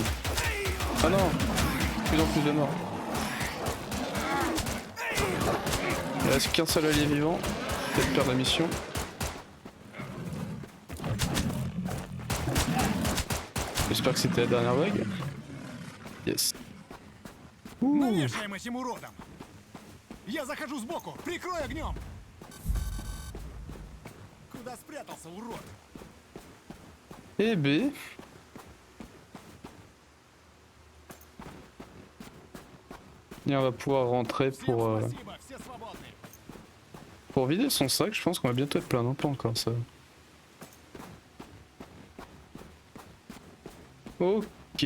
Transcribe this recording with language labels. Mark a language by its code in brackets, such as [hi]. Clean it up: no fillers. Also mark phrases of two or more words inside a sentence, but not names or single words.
[fr] Ah non, plus en plus de morts. Il reste qu'un seul allié vivant. Peut-être perdre la mission. J'espère que c'était la dernière vague. Yes. [ru] Навешаем этим уродом! Я захожу сбоку! Прикрой огнем! Куда спрятался, урод? [fr] Et B. Et on va pouvoir rentrer pour vider son sac. Je pense qu'on va bientôt être plein, non pas encore ça. Ok.